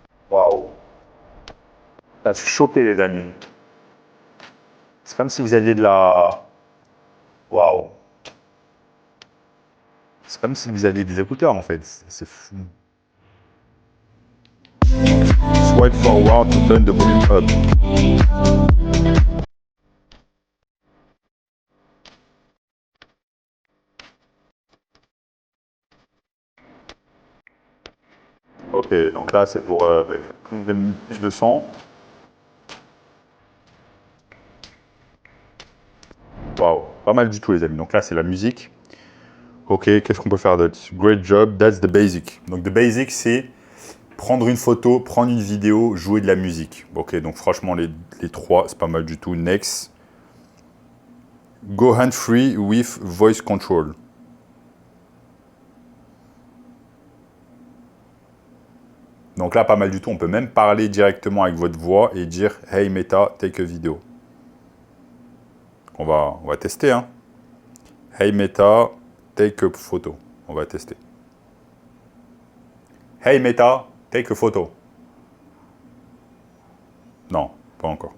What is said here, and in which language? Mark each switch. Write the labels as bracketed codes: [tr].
[fr] Waouh. Ça se chopé, les amis. C'est comme si vous aviez de la... Waouh. C'est comme si vous aviez des écouteurs, en fait. C'est fou. [en] Swipe forward to turn the volume up. [fr] Ok, donc là, c'est pour plus de son. Waouh, pas mal du tout les amis. Donc là c'est la musique. Ok, qu'est-ce qu'on peut faire d'autre? [en] Great job, that's the basic. [fr] Donc [en] the basic [fr] c'est prendre une photo, prendre une vidéo, jouer de la musique. Ok, donc franchement les trois c'est pas mal du tout. [en] Next. Go hand-free with voice control. [fr] Donc là, pas mal du tout. On peut même parler directement avec votre voix et dire « [en] Hey Meta, take a video ». [fr] On va tester. Hein. « [en] Hey Meta, take a photo [fr] ». On va tester. « [en] Hey Meta, take a photo [fr] ». Non, pas encore.